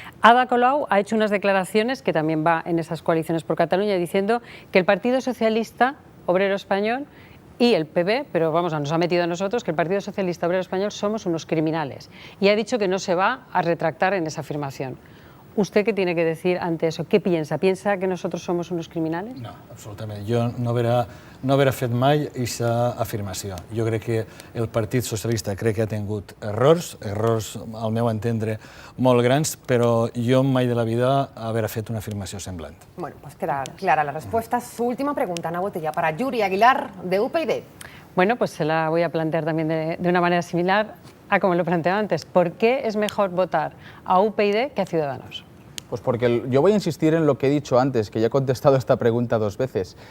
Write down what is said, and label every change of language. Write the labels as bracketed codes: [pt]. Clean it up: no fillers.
[es] Ada Colau ha hecho unas declaraciones, que también va en esas coaliciones por Cataluña, diciendo que el Partido Socialista Obrero Español y el PP, pero vamos, nos ha metido a nosotros, que el Partido Socialista Obrero Español somos unos criminales. Y ha dicho que no se va a retractar en esa afirmación. ¿Usted qué tiene que decir ante eso? ¿Qué piensa? ¿Piensa que nosotros somos unos criminales? [ca] No, absolutament. Jo no haurà fet mai aquesta afirmació. Jo crec que el Partit Socialista crec que ha tingut errors al meu entendre molt grans, però jo mai de la vida haurà fet una afirmació semblant. [es] Bueno, pues queda clara la respuesta. Su última pregunta, Ana Botella, para Yuri Aguilar, de UPyD. Bueno, pues se la voy a plantear también de una manera similar a como lo planteaba antes. ¿Por qué es mejor votar a UPyD que a Ciudadanos? Pues porque yo voy a insistir en lo que he dicho antes, que ya he contestado esta pregunta 2 veces.